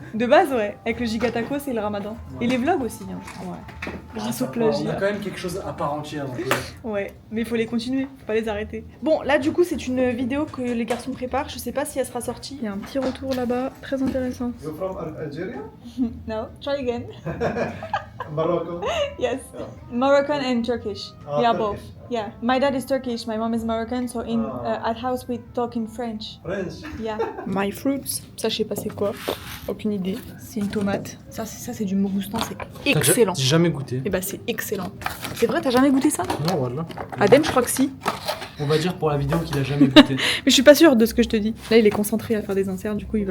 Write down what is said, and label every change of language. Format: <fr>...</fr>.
<fr>De base ouais, avec le Gigatacos et le Ramadan. Et les vlogs aussi hein. Ouais. Grâce au On a plagiat. quand même quelque chose à part entière. Donc, Ouais, mais il faut les continuer, faut pas les arrêter. Bon, là du coup c'est une vidéo que les garçons préparent, je sais pas si elle sera sortie. Il y a un petit retour là-bas, très intéressant.</fr> <en>You're from Algeria? No, try again. Morocco? Yes, Moroccan and Turkish. Ah, Yeah, Turkish. both. Yeah, my dad is Turkish, my mom is Moroccan, so in at house we talk in French. French? Yeah. My fruits.</en> <fr>Ça je sais pas c'est quoi, aucune idée. C'est une tomate. Ça c'est du Mogoustan, c'est excellent. J'ai jamais goûté. Et bah c'est excellent. C'est vrai, t'as jamais goûté ça? Non, voilà. Adem, je crois que si. On va dire pour la vidéo qu'il a jamais goûté. Mais je suis pas sûre de ce que je te dis. Là, il est concentré à faire des inserts, du coup, il va</fr>